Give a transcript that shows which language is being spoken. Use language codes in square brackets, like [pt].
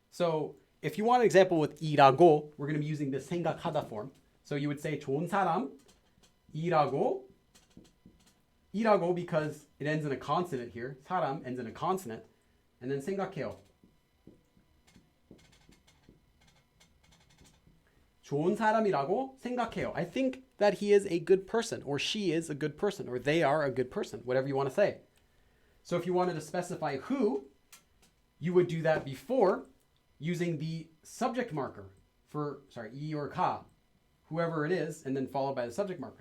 [en] So if you want an example with 이라고, we're going to be using the 생각하다 form. So you would say [ko] 좋은 사람, [en] 이라고. 이라고 because it ends in a consonant here. 사람 ends in a consonant. And then 생각해요. [ko] 좋은 사람이라고 생각해요. [en] I think that he is a good person, or she is a good person, or they are a good person, whatever you want to say. So if you wanted to specify who, you would do that before using the subject marker for, 이 or 가, whoever it is, and then followed by the subject marker.